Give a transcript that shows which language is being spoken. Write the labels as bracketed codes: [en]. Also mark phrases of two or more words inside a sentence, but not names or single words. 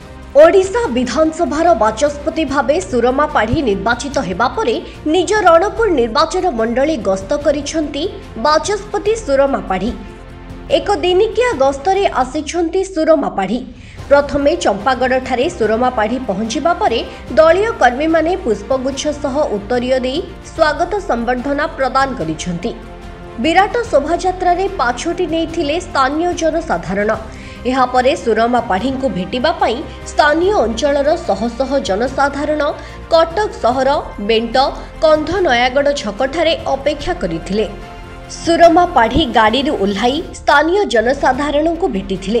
[or] ଓଡ଼ିଶା ବିଧାନସଭାର ବାଚସ୍ପତି ଭାବେ ସୁରମା ପାଢ଼ୀ ନିର୍ବାଚିତ ହେବା ପରେ ନିଜ ରଣପୁର ନିର୍ବାଚନ ମଣ୍ଡଳୀ ଗସ୍ତ କରିଛନ୍ତି ବାଚସ୍ପତି ସୁରମା ପାଢ଼ୀ। ଏକ ଦିନିକିଆ ଗସ୍ତରେ ଆସିଛନ୍ତି ସୁରମା ପାଢ଼ୀ। ପ୍ରଥମେ ଚମ୍ପାଗଡ଼ ଠାରେ ସୁରମା ପାଢ଼ୀ ପହଞ୍ଚିବା ପରେ ଦଳୀୟ କର୍ମୀ ମାନେ ପୁଷ୍ପଗୁଚ୍ଛ ସହ ଉତ୍ତରୀୟ ଦେଇ ସ୍ୱାଗତ ସମ୍ବର୍ଦ୍ଧନା ପ୍ରଦାନ କରିଛନ୍ତି। ବିରାଟ ଶୋଭାଯାତ୍ରା ରେ ପାଛୋଟି ନେଇଥିଲେ ସ୍ଥାନୀୟ ଜନସାଧାରଣ। ଯାହାପରେ ସୁରମା ପାଢ଼ୀ କୁ ଭେଟିବା ପାଇଁ ସ୍ଥାନୀୟ ଅଞ୍ଚଳର ଶହ ଶହ ଜନସାଧାରଣ କଟକ ସହର ବେଣ୍ଟ କନ୍ଧ ନୟାଗଡ଼ ଛକଠାରେ ଅପେକ୍ଷା କରିଥିଲେ। ସୁରମା ପାଢ଼ୀ ଗାଡ଼ି ଓହ୍ଲାଇ ସ୍ଥାନୀୟ ଜନସାଧାରଣ କୁ ଭେଟିଥିଲେ।